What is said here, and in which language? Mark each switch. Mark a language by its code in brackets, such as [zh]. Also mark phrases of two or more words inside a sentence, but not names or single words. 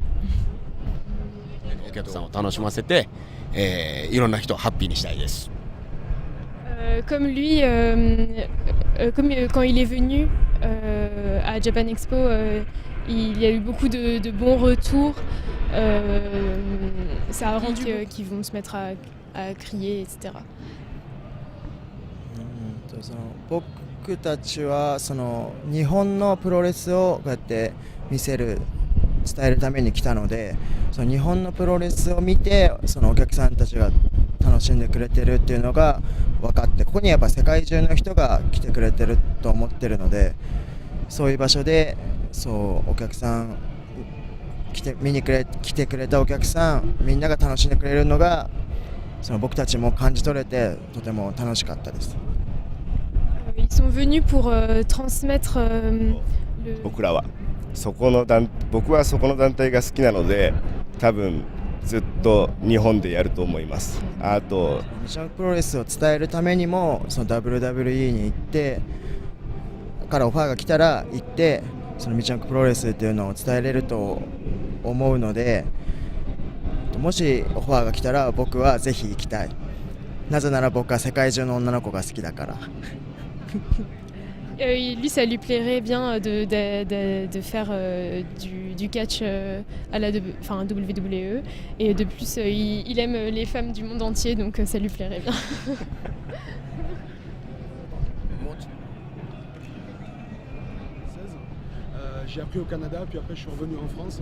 [ja] お客さんを楽しませて、いろんな人をハッピーにしたいです。 [fr] Comme lui, comme quand il est venu à Japan Expo, il y a eu beaucoup de bons retours. Ça a rendu qu'ils vont se mettre à crier, etc. [ja] 僕たちは日本のプロレスをこうやって伝えるために来たので、日本のプロレスを見てお客さんたちが楽しんでくれてるっていうのが分かって、ここにやっぱ世界中の人が来てくれてると思ってるので、そういう場所でそうお客さん来てくれたお客さんみんなが楽しんでくれるのがその僕たちも感じ取れてとても楽しかったです。 [fr] Ils sont venus pour transmettre le. [ja] 僕はそこの団体が好きなので、多分ずっと日本でやると思います。あとミチャンプロレスを伝えるためにもその WWE に行ってからオファーが来たら行ってそのミチャンプロレスっていうのを伝えれると思うので、もしオファーが来たら僕はぜひ行きたい。なぜなら僕は世界中の女の子が好きだから。 [fr] Lui, ça lui plairait bien de faire du catch à la WWE. Et de plus, il aime les femmes du monde entier, donc ça lui plairait bien. J'ai appris au Canada, puis après je suis revenu en France.